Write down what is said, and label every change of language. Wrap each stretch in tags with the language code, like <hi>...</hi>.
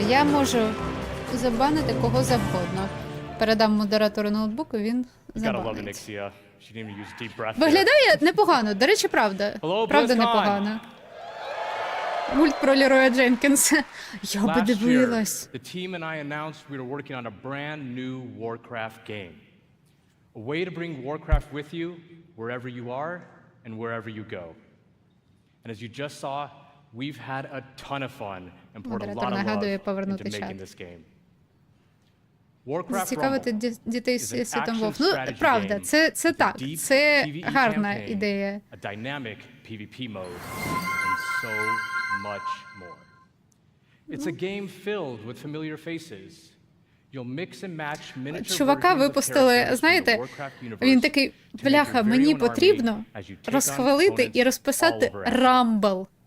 <uk>Я можу забанити кого завгодно. Передам модератору ноутбуку, він забанить. Виглядає непогано, до речі, правда. Правда непогано. Мульт про Лероя Дженкінса. Я би дивилась.</uk> <en>The team and I announced we were working on a brand new Warcraft game. A way to bring Warcraft with you wherever you are and wherever you go. And as you just saw, we've had a ton of fun and poured a lot of love into making this game.</en> <uk>Зацікавити дітей світом Вов. Ну, правда, це так. Це гарна ідея.</uk> <en>A dynamic PvP mode and so much more. It's a game filled with familiar faces. You'll mix and match miniature</en> <uk>Чувака випустили, знаєте, він такий, бляха, мені потрібно розхвалити і розписати Rumble.</uk>